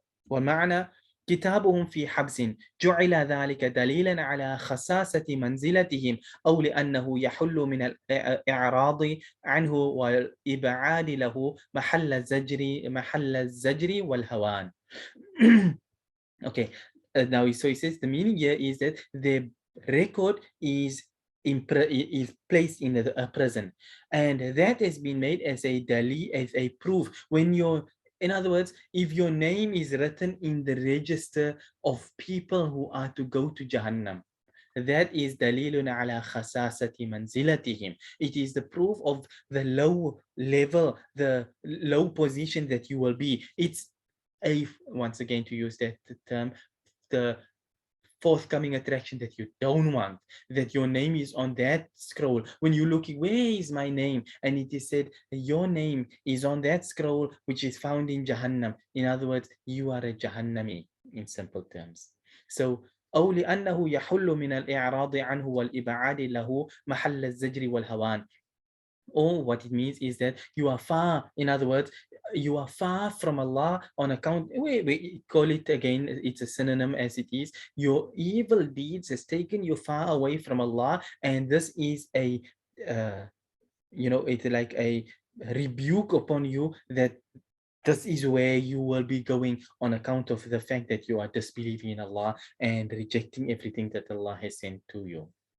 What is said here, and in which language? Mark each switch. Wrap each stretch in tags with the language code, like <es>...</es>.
<ar>والمعنى كتابهم في حبس جعل ذلك دليلا على خساسة منزلتهم أو لأنه يحل من الإعراض عنه والإبعاد له محل الزجر والهوان.</ar> <en>Okay, now so he says the meaning here is that the record is placed in a prison, and that has been made as a as a proof. When you're, in other words, if your name is written in the register of people who are to go to Jahannam, that is</en> <ar>dalilun ala khasasati manzilatihim.</ar> <en>It is the proof of the low level, the low position that you will be. It's a, once again to use that term, the forthcoming attraction that you don't want, that your name is on that scroll. When you're looking, where is my name? And it is said, your name is on that scroll, which is found in Jahannam. In other words, you are a Jahannami, in simple terms.</en> <ar>So, أو لأنه يحل من الإعراض عنه والإبعاد له محل الزجر والهوان.</ar> <en>Or what it means is that you are far, in other words, you are far from Allah on account, we call it again, it's a synonym as it is, your evil deeds has taken you far away from Allah, and this is a, you know, it's like a rebuke upon you that this is where you will be going on account of the fact that you are disbelieving in Allah and rejecting everything that Allah has sent to you.</en>